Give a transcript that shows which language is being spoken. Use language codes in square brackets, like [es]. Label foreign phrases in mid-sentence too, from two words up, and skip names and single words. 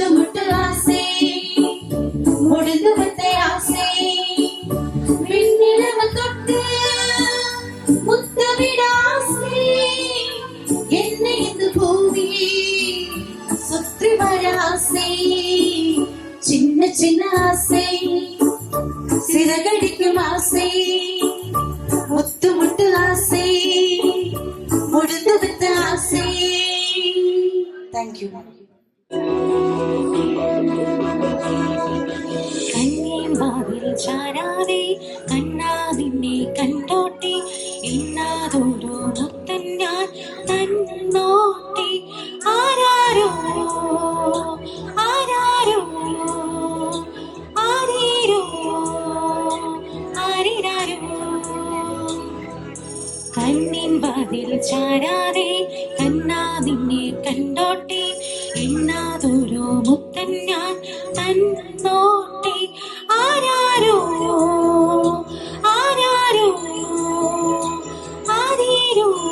[ta] முட்டு ஆசை முடிந்து விட்ட ஆசை விண்ணிலவை தொட்டு முத்தமிட ஆசை என்னை இந்த பூமி சுற்றி வர ஆசை சின்ன சின்ன ஆசை சிறகடிக்கும் ஆசை முத்து முட்டு ஆசை முடிந்து விட்ட ஆசை. தேங்க்யூ. [ml] കണ്ണീർവാതിൽ ചാരാതെ കണ്ണാ നിന്നെ കണ്ടോട്ടെ ഇന്നാതൊരു മുത്തൻ ഞാൻ തന്നോട്ടെ ആരാരോ ആരാരോ ആരീരോ ആരിരാരോ കണ്ണിൻ വാതിൽ ചാരാതെ കണ്ണാ നിന്നെ കണ്ടോട്ടെ ഇന്നാതൊരു മുത്തൻ ഞാൻ തന്നോട്ടെ ആരാരോ ആരാരോ ആരീരോ